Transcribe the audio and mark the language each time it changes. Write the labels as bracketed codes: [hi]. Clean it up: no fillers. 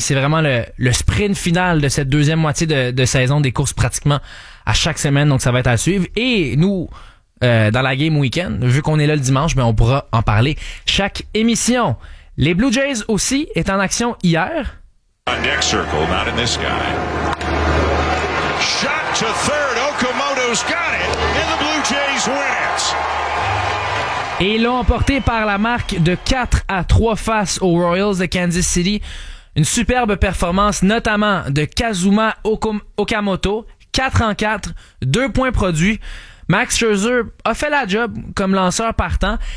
[fr] C'est vraiment le sprint final de cette deuxième moitié de saison des courses pratiquement à chaque semaine, donc ça va être à suivre. Et nous, dans la game week-end, vu qu'on est là le dimanche, ben on pourra en parler chaque émission. Les Blue Jays aussi est en action hier. [en] A neck circle, not in this guy. Shot to third, Okamoto's got it, and the Blue Jays win it. [fr] Et ils l'ont emporté par la marque de 4 à 3 face aux Royals de Kansas City. Une superbe performance, notamment de Kazuma Okamoto. 4 en 4, 2 points produits. Max Scherzer a fait la job comme lanceur partant.